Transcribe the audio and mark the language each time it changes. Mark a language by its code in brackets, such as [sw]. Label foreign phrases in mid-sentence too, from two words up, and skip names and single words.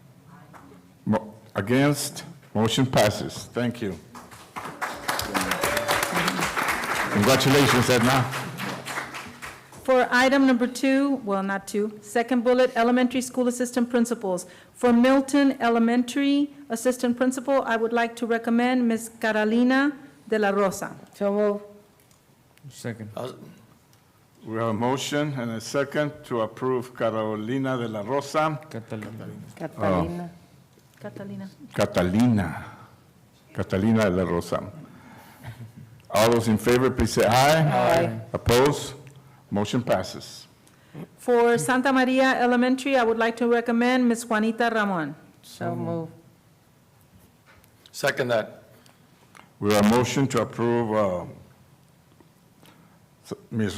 [en] Against? Motion passes. Thank you. Congratulations, Edna. For item number 2, well, not 2, second bullet, elementary school assistant principals. For Milton Elementary Assistant Principal, I would like to recommend Ms. Carolina de la Rosa. So move. Second. We have a motion and a second to approve Carolina de la Rosa. Catalina. Catalina. Catalina de la Rosa. All those in favor, please say aye. Aye. Opposed? Motion passes. For Santa Maria Elementary, I would like to recommend Ms. Juanita Ramon. So move. Second that. We have a motion to approve Ms.